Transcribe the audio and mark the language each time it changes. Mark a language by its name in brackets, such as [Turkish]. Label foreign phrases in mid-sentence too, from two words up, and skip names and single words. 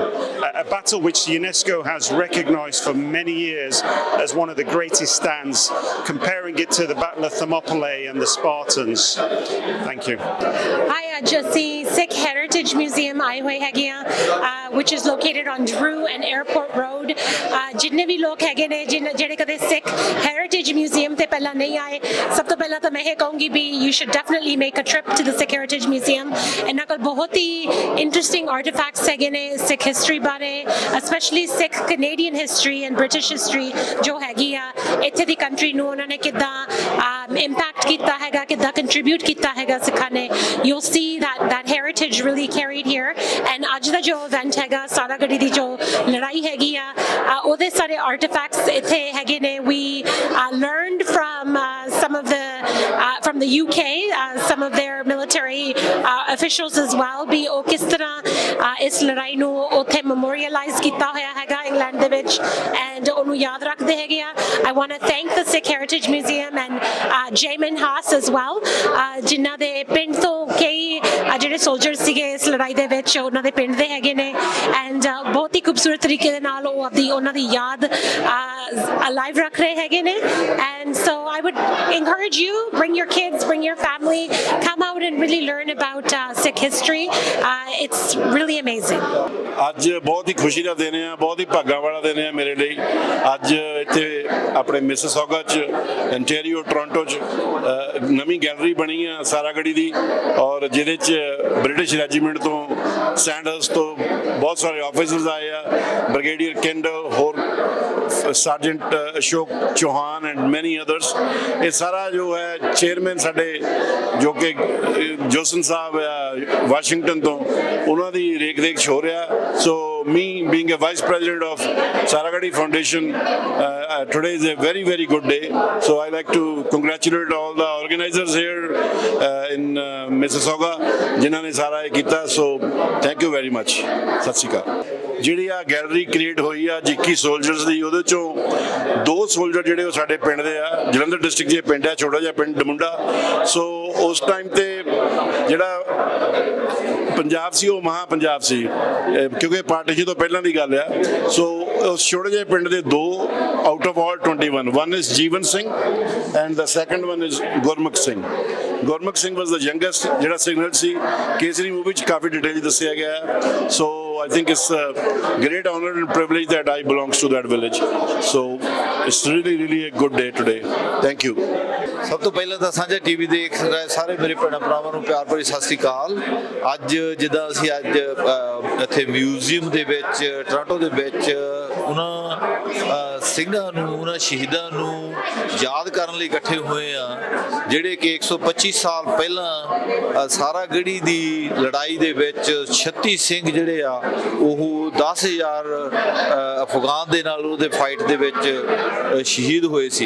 [English] A battle which UNESCO has recognized for many years as one of the greatest stands, comparing it to the Battle of Thermopylae and the Spartans. Thank you. Hi, Jesse, Sikh Heritage Museum, which is located on Drew and Airport Road. [Punjabi] ਜਿੰਨੇ ਵੀ ਲੋਕ ਹੈਗੇ ਨੇ ਜਿਨ੍ਹਾਂ ਕਦੇ Sikh Heritage Museum ਤੇ ਪਹਿਲਾਂ ਨਹੀਂ ਆਏ, ਸਭ ਤੋਂ ਪਹਿਲਾਂ ਤਾਂ ਮੈਂ ਇਹ ਕਹਾਂਗੀ ਵੀ [English] you should definitely make a trip to the Sikh Heritage Museum. [Punjabi] ਇਨ੍ਹਾਂ ਕੋਲ ਬਹੁਤ ਹੀ [English] interesting artifacts [Punjabi] ਹੈਗੇ ਨੇ [English] Sikh history [Punjabi] ਬਾਰੇ, [English] especially Sikh Canadian history and British history [Punjabi] ਜੋ ਹੈਗੀ ਆ ਇੱਥੇ ਦੀ country ਨੂੰ ਉਨ੍ਹਾਂ ਨੇ ਕਿੰਨਾ impact ਕੀਤਾ ਹੈਗਾ, ਕਿੰਨਾ contribute ਕੀਤਾ ਹੈਗਾ ਸਿੱਖਾਂ ਨੇ. [English] You'll see that heritage really carried here. [Punjabi] And ਅੱਜ ਦਾ ਜੋ event ਹੈਗਾ ਸਾਰਾਗੜ੍ਹੀ ਦੀ ਜੋ ਲੜਾਈ ਹੈਗੀ ਆ ਉਹਦੇ ਸਾਰੇ artifacts ਇੱਥੇ ਹੈਗੇ ਨੇ. [English] We learned from from the UK, some of their military officials as well, [Punjabi] ਵੀ ਉਹ ਕਿਸ ਤਰ੍ਹਾਂ ਇਸ ਲੜਾਈ ਨੂੰ ਉੱਥੇ memorialize ਕੀਤਾ ਹੋਇਆ ਹੈਗਾ ਇੰਗਲੈਂਡ ਦੇ ਵਿੱਚ, and ਉਹਨੂੰ ਯਾਦ ਰੱਖਦੇ ਹੈਗੇ ਆ. [English] I want to thank the Sikh Heritage Museum and Jamin Haas as well, [Punjabi] ਜਿਨ੍ਹਾਂ ਦੇ ਪਿੰਡ ਤੋਂ ਕਈ ਜਿਹੜੇ soldiers ਸੀਗੇ ਇਸ ਲੜਾਈ ਦੇ ਵਿੱਚ ਉਹਨਾਂ ਦੇ ਪਿੰਡ ਦੇ ਹੈਗੇ ਨੇ, and ਬਹੁਤ ਹੀ ਖੂਬਸੂਰਤ ਤਰੀਕੇ ਦੇ ਨਾਲ ਉਹ ਆਪਦੀ ਉਹਨਾਂ ਦੀ ਯਾਦ alive ਰੱਖ ਰਹੇ ਹੈਗੇ ਨੇ. [English] And so I would encourage you, bring your kids, bring your family, come out and really learn about Sikh history. It's really amazing. [Punjabi] ਅੱਜ ਬਹੁਤ ਹੀ ਖੁਸ਼ੀ ਦਾ ਦਿਨ ਹੈ, ਬਹੁਤ ਹੀ ਭਾਗਾਂ ਵਾਲਾ ਦਿਨ ਹੈ ਮੇਰੇ ਲਈ. ਅੱਜ ਇੱਥੇ ਆਪਣੇ ਮਿਸਿਸੌਗਾ 'ਚ ਇੰਟੀਰੀਓ ਟੋਰਾਂਟੋ 'ਚ ਨਵੀਂ ਗੈਲਰੀ ਬਣੀ ਆ ਸਾਰਾਗੜੀ ਦੀ, ਔਰ ਜਿਹਦੇ 'ਚ [English] British regiment [Punjabi] ਤੋਂ ਸੈਂਡਰਸ ਤੋਂ ਬਹੁਤ ਸਾਰੇ ਆਫੀਸਰਸ ਆਏ ਆ, ਬ੍ਰਿਗੇਡੀਅਰ ਕੈਂਡਲ, ਹੋਰ ਸਰਜੈਂਟ ਅਸ਼ੋਕ ਚੌਹਾਨ [English] and many others. [Punjabi] ਇਹ ਸਾਰਾ ਜੋ ਹੈ ਚੇਅਰਮੈਨ ਸਾਡੇ ਜੋ ਕਿ ਜੋਸਨ ਸਾਹਿਬ ਆ ਵਾਸ਼ਿੰਗਟਨ ਤੋਂ, ਉਹਨਾਂ ਦੀ ਰੇਖ ਦੇਖ 'ਚ ਹੋ ਰਿਹਾ. [English] So me being a vice president of Saragadi Foundation, today is a very, very good day. So I like to congratulate all the organizers here in Mississauga, [Hindi] जिन्होंने सारा ये किया. [English] So thank you very much. [Punjabi] Sat Sri Akal. ਜਿਹੜੀ ਆ ਗੈਲਰੀ ਕ੍ਰੀਏਟ ਹੋਈ ਆ 21 ਸੋਲਜਰਸ ਦੀ, ਉਹਦੇ ਚੋਂ 2 ਸੋਲਜਰ ਜਿਹੜੇ ਉਹ ਸਾਡੇ ਪਿੰਡ ਦੇ ਆ, ਜਲੰਧਰ ਡਿਸਟ੍ਰਿਕਟ ਦੇ ਪਿੰਡ ਆ, ਛੋਟਾ ਜਿਹਾ ਪਿੰਡ ਡਮੁੰਡਾ। ਸੋ ਉਸ ਟਾਈਮ ਤੇ ਜਿਹੜਾ ਪੰਜਾਬ ਸੀ ਉਹ ਮਹਾ ਪੰਜਾਬ ਸੀ, ਕਿਉਂਕਿ ਪਾਰਟੀਸ਼ਨ ਤੋਂ ਪਹਿਲਾਂ ਦੀ ਗੱਲ ਆ। ਸੋ ਉਸ ਛੋਟੇ ਜਿਹੇ ਪਿੰਡ ਦੇ 2 [English] out of all [Punjabi] 21, [English] one is ਜੀਵਨ ਸਿੰਘ ਐਂਡ the second one is ਗੁਰਮੁਖ ਸਿੰਘ। [Punjabi] ਗੁਰਮੁਖ ਸਿੰਘ [English] was the youngest [Punjabi] ਜਿਹੜਾ ਸਿਗਨਲ ਸੀ, ਕੇਸਰੀ ਮੂਵੀ 'ਚ ਕਾਫੀ ਡਿਟੇਲ ਦੱਸਿਆ ਗਿਆ। [English] ਸੋ I think it's a great honor and privilege that I belongs to that village. So it's really a good day today. Thank you. [Punjabi] ਸਭ ਤੋਂ ਪਹਿਲਾਂ ਤਾਂ ਸਾਂਝਾ ਟੀਵੀ ਦੇਖ ਰਹੇ ਸਾਰੇ ਮੇਰੇ ਭੈਣਾਂ ਭਰਾਵਾਂ ਨੂੰ ਪਿਆਰ ਭਰੀ ਸਤਿ ਸ਼੍ਰੀ ਅਕਾਲ। ਅੱਜ ਜਿੱਦਾਂ ਅਸੀਂ ਅੱਜ ਇੱਥੇ ਮਿਊਜ਼ੀਅਮ ਦੇ ਵਿੱਚ ਟੋਰਾਂਟੋ ਦੇ ਵਿੱਚ ਉਹਨਾਂ ਸਿੰਘਾਂ ਨੂੰ, ਉਹਨਾਂ ਸ਼ਹੀਦਾਂ ਨੂੰ ਯਾਦ ਕਰਨ ਲਈ ਇਕੱਠੇ ਹੋਏ ਆ, ਜਿਹੜੇ ਕਿ 125 ਸਾਲ ਪਹਿਲਾਂ ਸਾਰਾਗੜ੍ਹੀ ਦੀ ਲੜਾਈ ਦੇ ਵਿੱਚ 36 ਸਿੰਘ ਜਿਹੜੇ ਆ ਉਹ 10,000 ਅਫਗਾਨ ਦੇ ਨਾਲ ਉਹਦੇ ਫਾਈਟ ਦੇ ਵਿੱਚ ਸ਼ਹੀਦ ਹੋਏ ਸੀ।